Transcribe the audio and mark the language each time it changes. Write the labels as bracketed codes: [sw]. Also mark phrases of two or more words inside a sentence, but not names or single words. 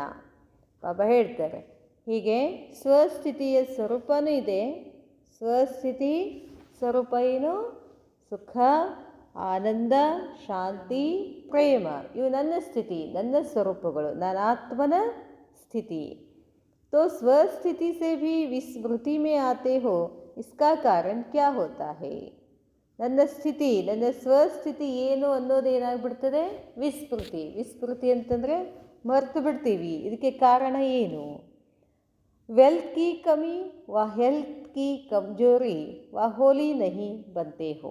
[kn] ಬಾಬಾ ಹೇಳ್ತಾರೆ, ಹೀಗೆ ಸ್ವಸ್ಥಿತಿಯ ಸ್ವರೂಪನೂ ಇದೆ. ಸ್ವಸ್ಥಿತಿ ಸ್ವರೂಪ ಏನು? ಸುಖ, ಆನಂದ, ಶಾಂತಿ, ಪ್ರೇಮ. ಇವು ನನ್ನ ಸ್ಥಿತಿ, ನನ್ನ ಸ್ವರೂಪಗಳು, ನನ್ನ ಆತ್ಮನ ಸ್ಥಿತಿ. [hi] तो स्वस्थिति से भी विस्मृति में आते हो, इसका कारण क्या होता है? [kn] ನನ್ನ ಸ್ಥಿತಿ, ನನ್ನ ಸ್ವಸ್ಥಿತಿ ಏನು ಅನ್ನೋದೇನಾಗ್ಬಿಡ್ತದೆ? ವಿಸ್ಮೃತಿ. ವಿಸ್ಮೃತಿ ಅಂತಂದರೆ ಮರೆತು ಬಿಡ್ತೀವಿ. ಇದಕ್ಕೆ ಕಾರಣ ಏನು? [hi] वेल्थ की कमी व हेल्थ की कमजोरी व होली नहीं बनते हो.